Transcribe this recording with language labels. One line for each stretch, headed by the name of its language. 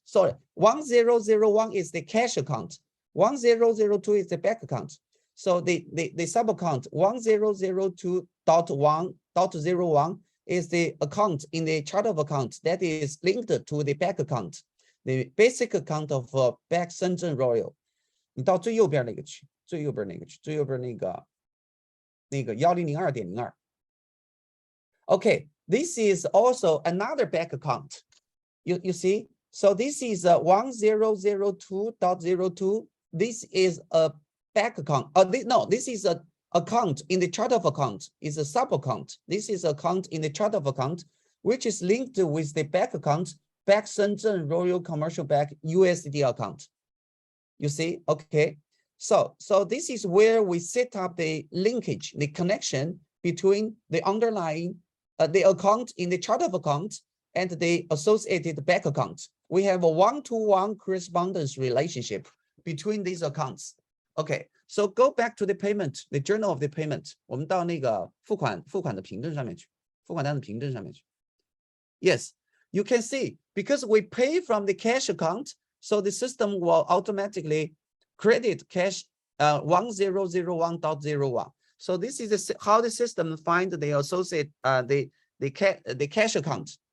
English: Sorry, 1001 is the cash account. 1002 is the bank account. So the sub account 1002.1.01 is the account in the chart of accounts that is linked to the bank account, the basic account of Bank Shenzhen Royal.
Chinese: 你到最右边那个区，最右边那个区，最右边那个1002.02。
English: Okay, this is also another bank account. You see, so this is 1002.02. This is a bank account. This is a account in the chart of account. Is a sub account. This is account in the chart of account, which is linked with the bank account, Bank Shenzhen Royal Commercial Bank USD account. You see, okay. So this is where we set up the linkage, the connection between the underlying the account in the chart of account and the associated bank account. We have a one-to-one correspondence relationship between these accounts. Okay, so go back to the payment, the journal of the payment.
Chinese: 我们到那个付款的凭证上面去，付款单的凭证上面去。
English: Yes, you can see because we pay from the cash account, so the system will automatically credit cash 1001.01. So this is how the system find the associate the cash account.